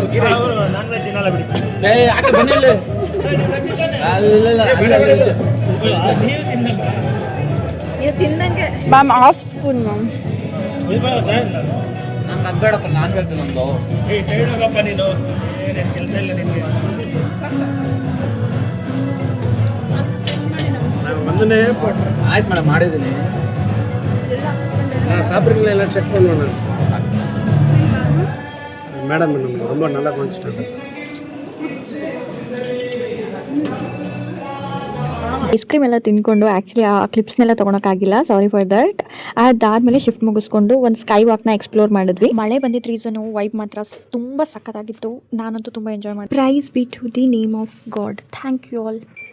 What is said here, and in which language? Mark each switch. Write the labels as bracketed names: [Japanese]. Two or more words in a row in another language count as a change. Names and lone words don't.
[English] Ma'am half spoon ma'am. [Kannada] ನಂಗೆ ಅದ್ಬೇಡಪ್ಪ, [English] non veg [Kannada] ನಮ್ದು. ಆಯ್ತು ಮೇಡಮ್, ಮಾಡಿದ್ದೀನಿ. [Tamil] சாப்பிட்றீங்களா செக் பண்ணுவேன் நான் மேடம். நம்ம ரொம்ப நல்லா கவனிச்சிட்டாங்க. [English] ice cream [Kannada] ಎಲ್ಲ ತಿಂದ್ಕೊಂಡು ಆ್ಯಕ್ಚುಲಿ ಆ ಕ್ಲಿಪ್ಸ್ನೆಲ್ಲ ತೊಗೊಳಕ್ಕಾಗಿಲ್ಲ, [English] sorry for that. [Kannada] ಅದಾದಮೇಲೆ ಶಿಫ್ಟ್ ಮುಗಿಸ್ಕೊಂಡು ಒಂದು [English] sky walk [Kannada] ಎಕ್ಸ್ಪ್ಲೋರ್ ಮಾಡಿದ್ವಿ. ಮಳೆ ಬಂದಿದ್ದ ರೀಸನು ವೈಬ್ ಮಾತ್ರ ತುಂಬ ಸಖತ್ತಾಗಿತ್ತು. ನಾನಂತೂ ತುಂಬ ಎಂಜಾಯ್ ಮಾಡಿ. [English] Praise be to the name of God. Thank you all.